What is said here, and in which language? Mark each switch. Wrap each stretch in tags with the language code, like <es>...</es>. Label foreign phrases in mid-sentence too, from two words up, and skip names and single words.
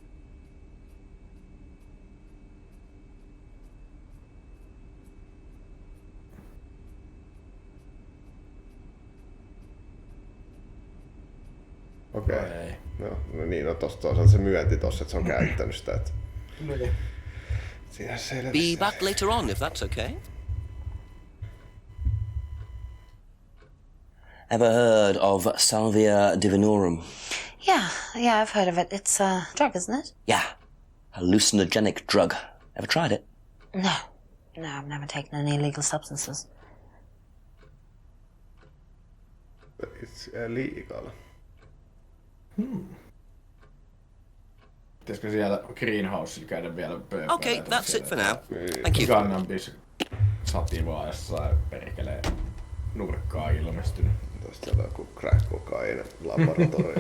<fi>Okei. Okay. No niin, no tossa se myönti tossa, että se on käyttänyt sitä. Että... Niin. Siinä selvä.</fi> <en>Be back later on, if that's okay. Ever heard of Salvia divinorum? Yeah, I've heard of it. It's a drug, isn't it? Yeah, hallucinogenic drug. Ever tried it? No, I've never taken any illegal substances.</en> <fi>liikalla. Pitäisikö siellä greenhousella käydä vielä pööpöillä?</fi> <en>Okay, that's it for now. Thank you.</en> <fi>Kannabis sativaa jossain perkeleen nurkkaa ilmestynyt. Tästä on joku crack-kokainen laboratorio.</fi>